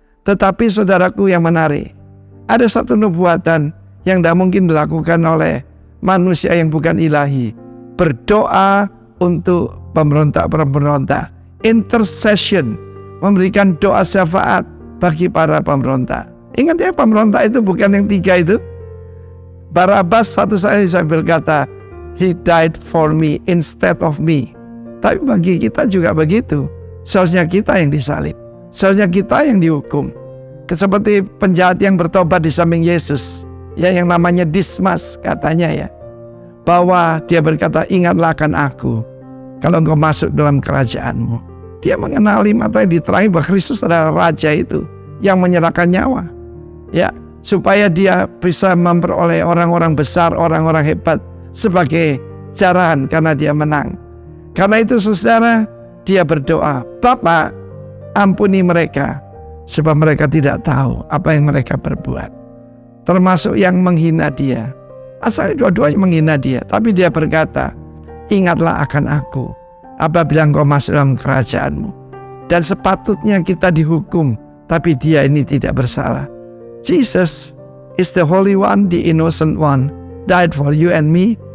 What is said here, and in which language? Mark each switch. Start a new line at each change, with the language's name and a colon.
Indonesian: Tetapi saudaraku yang menarik, ada satu nubuatan yang tidak mungkin dilakukan oleh manusia yang bukan ilahi. Berdoa untuk pemberontak-pemberontak. Intercession, memberikan doa syafaat bagi para pemberontak. Ingat ya, pemberontak itu bukan yang 3 itu. Barabas satu saat saya berkata,
English: he died for me instead of me.
Indonesian: Tapi bagi kita juga begitu. Seharusnya kita yang disalib, seharusnya kita yang dihukum. Seperti penjahat yang bertobat di samping Yesus, ya, yang namanya Dismas katanya, ya, bahwa dia berkata, ingatlah akan aku kalau engkau masuk dalam kerajaanmu. Dia mengenali mata yang diterangi bahwa Kristus adalah Raja itu yang menyerahkan nyawa, ya, supaya dia bisa memperoleh orang-orang besar, orang-orang hebat sebagai jarahan karena dia menang. Karena itu saudara, dia berdoa, Bapa, ampuni mereka sebab mereka tidak tahu apa yang mereka perbuat. Termasuk yang menghina dia. Asalnya dua-duanya menghina dia, tapi dia berkata, ingatlah akan aku apabila engkau masuk dalam kerajaanmu. Dan sepatutnya kita dihukum, tapi dia ini tidak bersalah.
English: Jesus is the Holy One, the Innocent One, died for you and me.